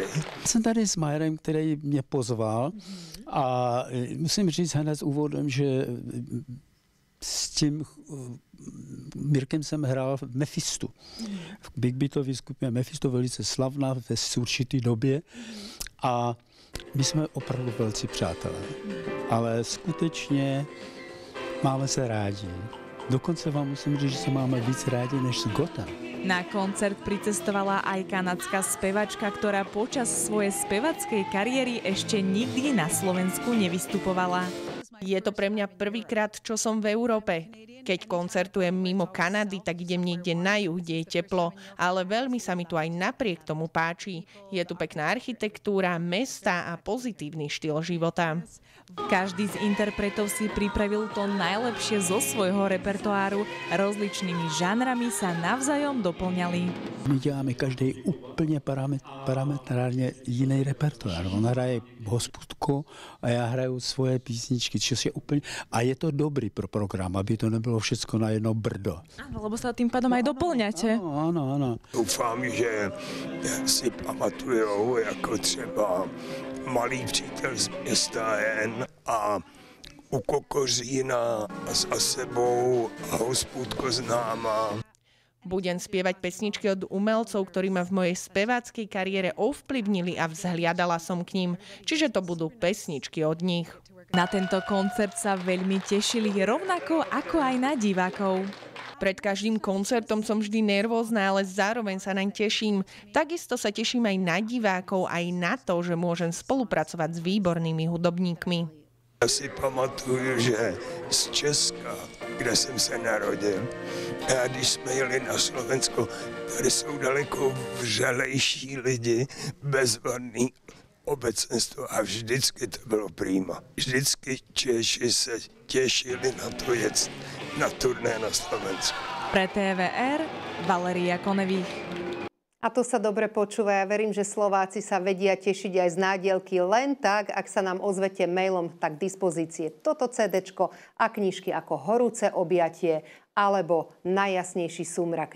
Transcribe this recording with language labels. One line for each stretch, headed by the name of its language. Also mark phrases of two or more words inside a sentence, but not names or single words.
Czech: Jsem tady s Majerem, který mě pozval a musím říct hned úvodem, že s tím Mirkem jsem hrál v Mephistu. V Big Beatově skupině Mephisto, velice slavná v určité době a my jsme opravdu velcí přátelé, ale skutečně máme se rádi. Dokonce vám musím říct, že se máme víc rádi než s Gotem.
Slovak: Na koncert pricestovala aj kanadská spevačka, ktorá počas svojej spevackej kariéry ešte nikdy na Slovensku nevystupovala. Je to pre mňa prvýkrát, čo som v Európe. Keď koncertujem mimo Kanady, tak idem niekde na juh, kde je teplo, ale veľmi sa mi tu aj napriek tomu páči. Je tu pekná architektúra, mesta a pozitívny štýl života. Každý z interpretov si pripravil to najlepšie zo svojho repertoáru. Rozličnými žánrami sa navzájom doplňali.
Czech: My děláme každý úplně parametrárně jiný repertoár. On hraje hospůdku a já hraju svoje písničky, což je úplně... A je to dobrý pro program, aby to nebylo všecko na jedno brdo.
Slovak: Áno, lebo sa tým pádom aj doplňate. Áno.
Czech: Doufám, že si pamatujou, jako třeba Malý přítel z města N a U Kokořína s Asebou a Hospůdko známa.
Slovak: Budem spievať pesničky od umelcov, ktorí ma v mojej speváckej kariére ovplyvnili a vzhliadala som k ním, čiže to budú pesničky od nich. Na tento koncert sa veľmi tešili, rovnako ako aj na divákov. Pred každým koncertom som vždy nervózna, ale zároveň sa naň teším. Takisto sa teším aj na divákov, aj na to, že môžem spolupracovať s výbornými hudobníkmi.
Czech: Já si pamatuju, že z Česka, kde jsem se narodil, a když jsme jeli na Slovensko, tady jsou daleko vřelejší lidi, bezvadný obecenstvo a vždycky to bylo prima. Vždycky Češi se těšili na to jet na turné na Slovensku.
Slovak: Pre TVR Valeria Konevých. A to sa dobre počúva. Ja verím, že Slováci sa vedia tešiť aj z nádielky len tak, ak sa nám ozvete mailom, tak k dispozície toto CDčko a knižky ako Horúce objatie alebo Najjasnejší súmrak.